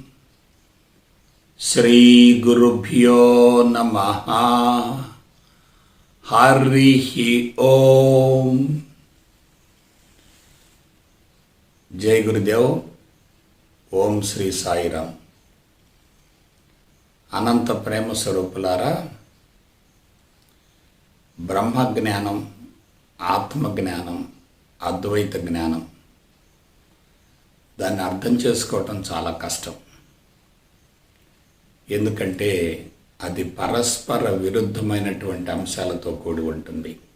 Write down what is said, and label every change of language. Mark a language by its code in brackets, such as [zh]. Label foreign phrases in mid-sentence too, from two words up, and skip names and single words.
[sa] श्री गुरुभ्यो नमः। हरिः ओम। जय गुरुदेव। ओम श्री साईराम। [te] అనంత ప్రేమ స్వరూపులారా, బ్రహ్మ జ్ఞానం, ఆత్మ జ్ఞానం, అద్వైత జ్ఞానం, దాన్ని అర్థం చేసుకోవటం చాలా కష్టం. ఎందుకంటే అది పరస్పర విరుద్ధమైనటువంటి అంశాలతో కూడి ఉంటుంది.